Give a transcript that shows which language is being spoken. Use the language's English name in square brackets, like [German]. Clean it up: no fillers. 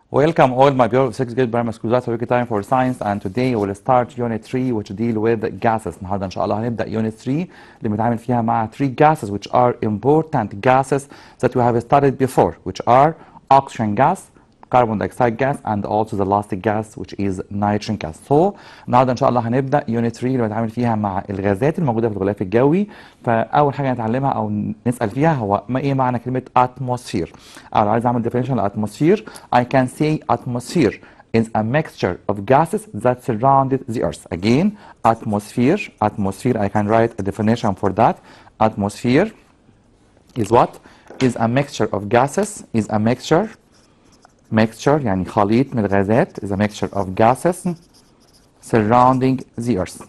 [English] Welcome all my beautiful 6th grade primary school class for time for science, and today we'll start unit 3 which deal with gases. [Arabic] النهارده ان شاء الله هنبدا unit 3 اللي بنتعامل فيها مع [English] 3 gases which are important gases that we have studied before, which are oxygen gas, carbon dioxide gas, and also the last gas which is nitrogen gas. [Arabic] So النهارده ان شاء الله هنبدا unit 3 اللي بنتعامل فيها مع الغازات الموجوده في الغلاف الجوي. فاول حاجه نتعلمها او نسال فيها هو ايه معنى كلمه atmosphere. او لو عايز اعمل [English] definition للاتموسفير I can say atmosphere is a mixture of gases that surrounded the earth. Again, atmosphere I can write a definition for that. Atmosphere is what? Is a mixture of gases, is a mixture [Arabic] يعني خليط من الغازات, [English] is a mixture of gases surrounding the earth.